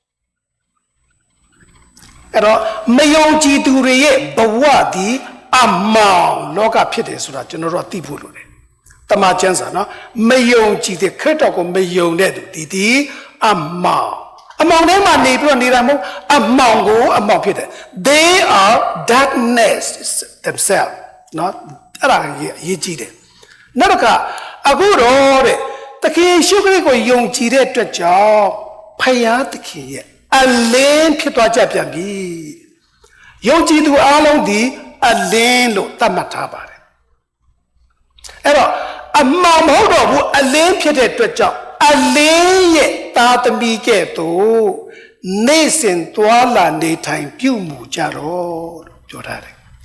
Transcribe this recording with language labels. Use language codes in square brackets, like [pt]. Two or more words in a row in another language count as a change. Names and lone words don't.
[my] အဲ့တော့မယုံကြည်သူတွေရဲ့ဘဝဒီအမှောင်လောကဖြစ်တယ်ဆိုတာကျွန်တော်တို့သိဖို့လိုတယ်တမန်ကျမ်းစာနော်မယုံကြည်တဲ့ခရစ်တော် ကိုမယုံတဲ့သူဒီအမှောင်ထဲမှာနေပြီးတော့နေတာမဟုတ်အမှောင်ကိုအမှောင်ဖြစ်တယ် [en] they are darkness themselves [my] နော်အဲ့ ဒါရေးကြည့်တယ်နောက်တစ်ခါအခုတော့တဲ့သခင်ရှုခရစ်ကိုယုံကြည်တဲ့အတွက်ကြောင့်ဖယားသခင်ရဲ့အလင်းဖြစ်သွားကြပြန်ပြီယုံကြည်သူအားလုံးဒီအလင်းလို့သတ်မှတ်ထားပါတယ်အဲ့တော့အမှောင်မဟုတ်တော့ဘူးအလင်းဖြစ်တဲ့အတွက်ကြောင့်အလင်းရဲ့သားသမီးကဲ့သို့နေ့စဉ်သွားလာနေထိုင်ပြုမှုကြတော့လို့ပြောထားတယ်